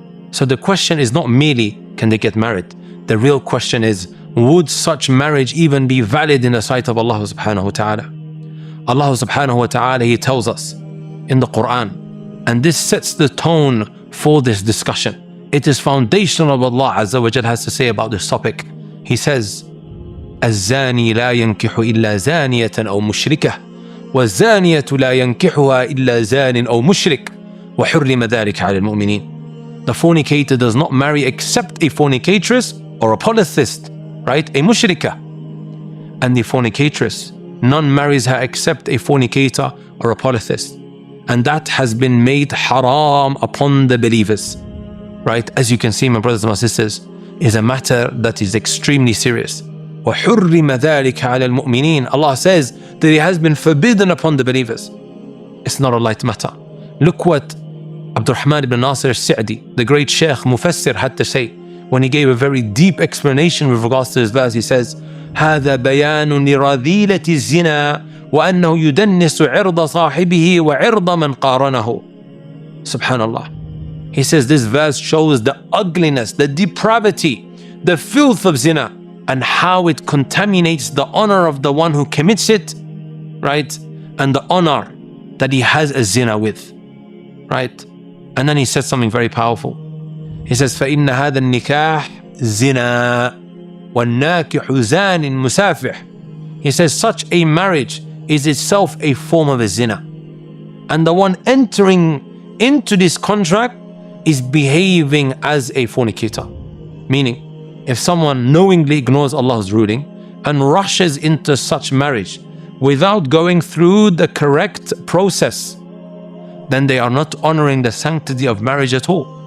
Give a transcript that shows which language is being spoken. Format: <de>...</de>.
<en>So the question is not merely, can they get married? The real question is, would such marriage even be valid in the sight of Allah subhanahu wa ta'ala? Allah subhanahu wa ta'ala, He tells us in the Qur'an, and this sets the tone for this discussion. It is foundational what Allah Azza wa Jal has to say about this topic. He says,</en> <ar>الزاني لا ينكح إلا زانية أو مشركة والزانية لا ينكحها إلا زان أو مشرك وحرم ذلك على المؤمنين.</ar> <en>The fornicator does not marry except a fornicatress or a polytheist, right? A mushrika. And the fornicatress, none marries her except a fornicator or a polytheist. And that has been made haram upon the believers, right? As you can see, my brothers and my sisters, is a matter that is extremely serious.</en> <ar>وَحُرِّمَ ذَلِكَ عَلَى الْمُؤْمِنِينَ.</ar> <en>Allah says that it has been forbidden upon the believers. It's not a light matter. Look what Abdurrahman ibn Nasir al-Sa'di, the great Shaykh Mufassir, had to say when he gave a very deep explanation with regards to this verse. He says,</en> <ar>هذا بيان لرذيلة الزنا وأنه يدنس عرض صاحبه وعرض من قارنه.</ar> <en>Subhanallah. He says this verse shows the ugliness, the depravity, the filth of zina, and how it contaminates the honor of the one who commits it, right? And the honor that he has a zina with, right? And then he says something very powerful. He says,</en> <ar>فَإِنَّ هَذَا النِّكَاحِ زِنَا وَالنَّاكِحُ زَانٍ مُسَافِحٍ.</ar> <en>He says such a marriage is itself a form of a zina. And the one entering into this contract is behaving as a fornicator. Meaning, if someone knowingly ignores Allah's ruling and rushes into such marriage without going through the correct process, then they are not honoring the sanctity of marriage at all.</en>